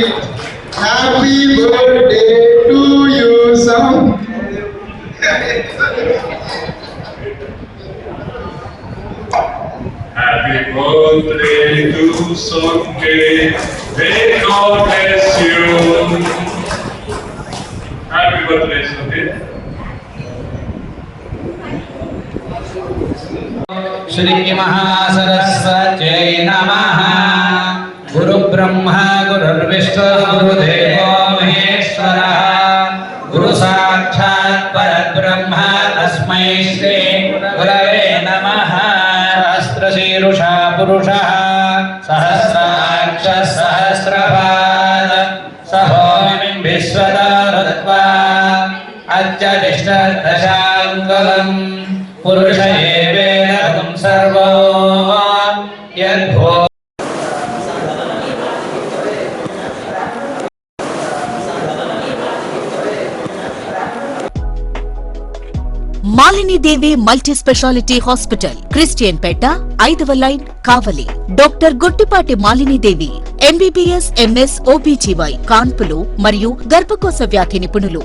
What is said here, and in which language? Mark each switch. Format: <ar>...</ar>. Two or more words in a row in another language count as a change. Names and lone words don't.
<en>Happy birthday to you, Sangeet. Happy birthday to Sangeet. May God bless you. Happy birthday, Sangeet.</en> <sa>श्री महासरस्वत्यै नमः. गुरु ब्रह्मा गुरुर्विष्णु गुरुदेवो महेश्वरः. गुरु साक्षात् परब्रह्म तस्मै श्री गुरवे नमः. सहस्रशीर्षा पुरुषः सहस्राक्षः सहस्रपाद सहोमिं विश्वदारत्वा अत्यतिष्ठदशाङ्गलम् पुरुष एवेदं सर्वो यद्भो.</sa> <te>మాలినీదేవి మల్టీ స్పెషాలిటీ హాస్పిటల్, క్రిస్టియన్ పేట, 5వ లైన్, కావలి. డాక్టర్ గొట్టిపాటి మాలినీదేవి</te> <en>MBBS MS OBGY</en> <te>కాన్పులు మరియు గర్భకోశ వ్యాధి నిపుణులు.</te>